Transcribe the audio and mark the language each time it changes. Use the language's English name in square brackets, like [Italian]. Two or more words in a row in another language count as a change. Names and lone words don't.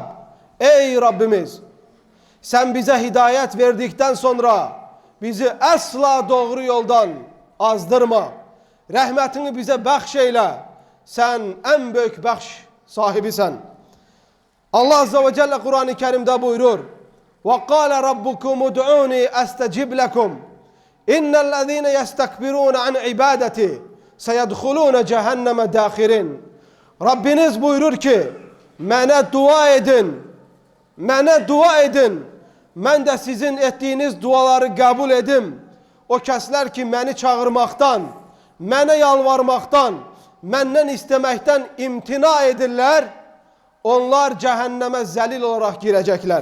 [Turkish] Ey Rabbimiz, sen bize hidayet verdikten sonra bizi asla doğru yoldan azdırma. Rahmetini bize bahşeyle. Sen en büyük bahş sahibisin. Allah [Arabic] عز وجل [Turkish] Kur'an-ı Kerim'de buyurur: [Arabic] وَقَالَ رَبُّكُمُ دُعُونِي أَسْتَجِبْ لَكُمْ اِنَّ الَّذ۪ينَ يَسْتَكْبِرُونَ عَنْ عِبَادَتِي سَيَدْخُلُونَ جَهَنَّمَ دَاخِرِينَ. [Turkish] Rabbiniz buyurur ki, bana dua edin, bana dua edin, ben de sizin ettiğiniz duaları kabul edim. [Azerbaijani] O kesler ki beni çağırmaktan, bana yalvarmaktan, benden istemekten imtina edirler, onlar cehenneme zelil olarak girecekler.